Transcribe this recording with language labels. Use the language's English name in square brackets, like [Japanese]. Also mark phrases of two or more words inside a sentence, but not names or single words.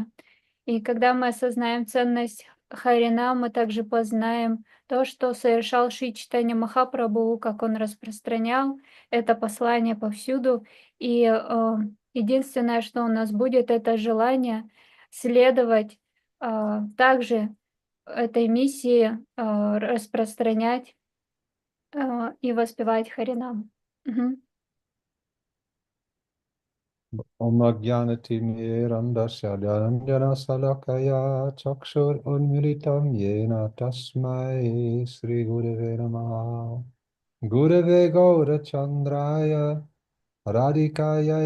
[Russian] И когда мы осознаем ценность Харина, мы также познаем то, что совершал Шри Чайтанья Махапрабху, как он распространял это послание повсюду. И единственное, что у нас будет, это желание следовать также этой миссии, распространять и воспевать Харинам. Мгм. [Sanskrit] ओम् अज्ञानतिमिरान्धस्य ज्ञानाञ्जन शलाकया चक्षुर् उन्मीलितम् येन तस्मै श्री गुरवे नमः गुरवे गौर चन्द्राय राधिकायै